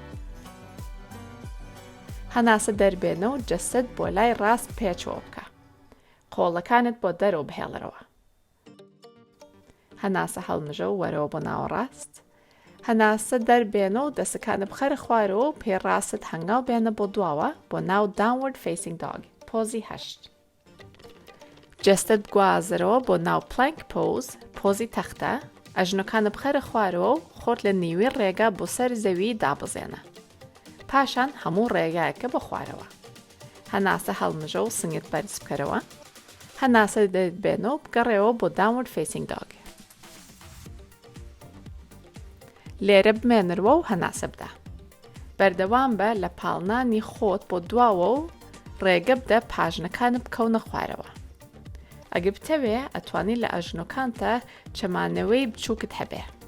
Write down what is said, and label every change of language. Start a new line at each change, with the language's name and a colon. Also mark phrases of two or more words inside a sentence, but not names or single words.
Central Kurdish: هەناسە دەربێنە و جەستت بۆ لای ڕاست پێچەوە بکە. قۆڵەکانت بۆ دەرەوە بهێڵەرەوە. هەناسە هەڵمژە و وەرەوە بۆ ناوەڕاست. هەناسە دەربێنە و دەستەکانت بخەرە خوارەوە و پێڕاست هەنگاو بێنە بۆ دواوە بۆ ناو
English: downward facing dog
Central Kurdish: پۆزی 8. جەستت بگوازەرەوە بۆ ناو
English: plank pose
Central Kurdish: پۆزی تەختە. ئەژنۆکانت بخەرە خوارەوە و خۆت لە نیوی ڕێگا بۆ سەر زەوی دابزێنە. پاشان هەموو ڕێگایەکە بە خوارەوە. هەناسە هەڵمژە و سنگت بەرز بکەرەوە. هەناسە دەربێنە و بگەڕێەوە بۆ
English: downward facing dog.
Central Kurdish: لێرە بمێنەرەوە و هەناسە بدە. بەردەوام بە لە پاڵنانی خۆت بۆ دواوە و ڕێگە بدە پاژنەکانت بکەونە خوارەوە. ئەگەر بتەوێ ئەتوانی لە ئەژنۆکانتە چەمانەوەی بچووکت هەبێ.